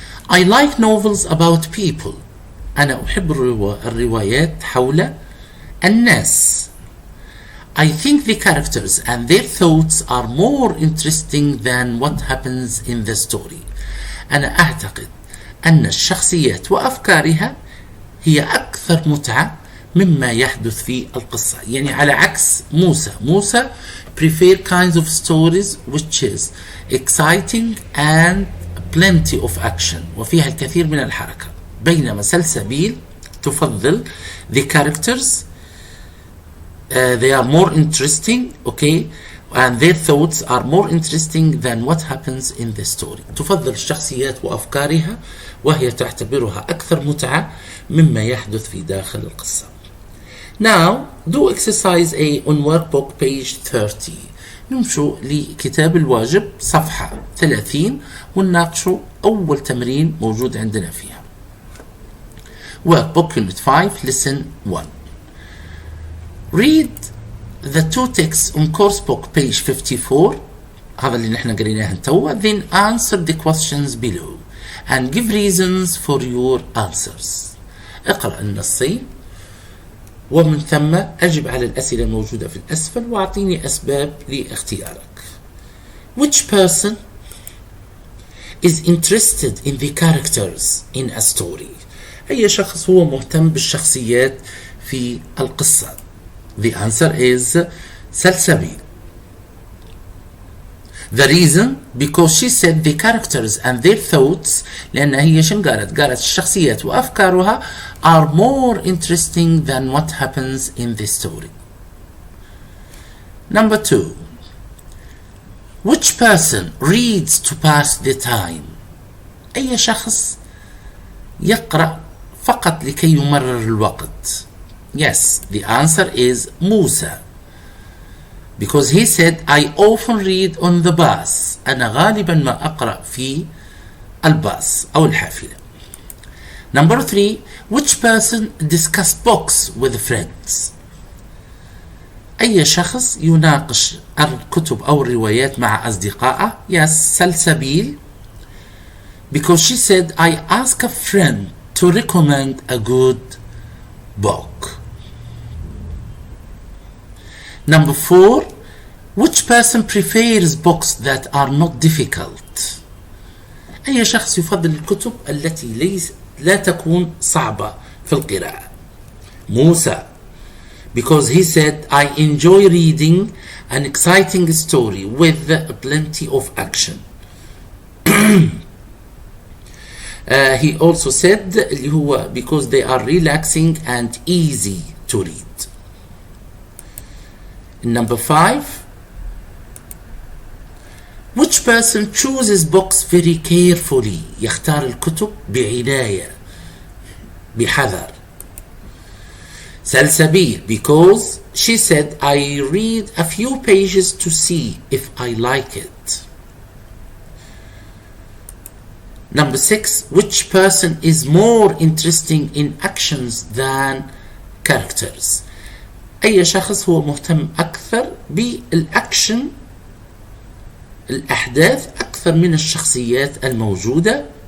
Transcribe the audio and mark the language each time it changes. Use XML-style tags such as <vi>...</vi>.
<en>I like novels about people.</en> <ar>أنا أحب الروايات حول الناس.</ar> <en>I think the characters and their thoughts are more interesting than what happens in the story.</en> <ar>أنا أعتقد أن الشخصيات وأفكارها هي أكثر متعة مما يحدث في القصة. يعني على عكس موسى</ar> <en>prefer kinds of stories which is exciting and plenty of action</en> <ar>وفيها الكثير من الحركة. بينما سلسبيل تفضل</ar> <en>the characters they are more interesting, okay, and their thoughts are more interesting than what happens in the story.</en> <ar>تفضل الشخصيات وأفكارها وهي تعتبرها أكثر متعة مما يحدث في داخل القصة.</ar> <en>Now do exercise A on workbook page 30.</en> <ar>نمشوا لكتاب الواجب صفحة 30 ونناقشوا أول تمرين موجود عندنا فيها.</ar> <en>Workbook Unit 5 Lesson 1. Read the two texts on course book page 54.</en> <ar>هذا اللي نحن قريناه توا.</ar> <en>Then answer the questions below and give reasons for your answers.</en> <ar>اقرأ النصين ومن ثم أجب على الأسئلة الموجودة في الأسفل وأعطيني أسباب لاختيارك.</ar> <en>Which person is interested in the characters in a story?</en> <ar>أي شخص هو مهتم بالشخصيات في القصة؟</ar> <en>The answer is</en> <ar>سلسبيل.</ar> <en>The reason because she said the characters and their thoughts</en> <ar>لأن هي شن قالت الشخصيات وأفكارها</ar> <en>are more interesting than what happens in the story. Number 2. Which person reads to pass the time?</en> <ar>أي شخص يقرأ فقط لكي يمرر الوقت.</ar> <en>Yes, the answer is Musa. because he said I often read on the bus.</en> <ar>أنا غالبا ما أقرأ في الباص أو الحافلة.</ar> <en>Number 3, which person discussed books with friends?</en> <ar>أي شخص يناقش الكتب أو الروايات مع أصدقائه.</ar> <en>Yes, سلسبيل, because she said I ask a friend to recommend a good book. Number 4, which person prefers books that are not difficult?</en> <ar>أي شخص يفضل الكتب التي لا تكون صعبة في القراءة.</ar> <en>موسى, because he said I enjoy reading an exciting story with plenty of action. He also said</en> <ar>اللي هو</ar> <en>because they are relaxing and easy to read. Number 5, which person chooses books very carefully?</en> <ar>يختار الكتب بعناية بحذر.</ar> <en>سلسبيل, because she said I read a few pages to see if I like it. Number 6, which person is more interesting in actions than characters?</en> <ar>أي شخص هو مهتم أكثر بالأكشن الأحداث أكثر من الشخصيات الموجودة.</ar>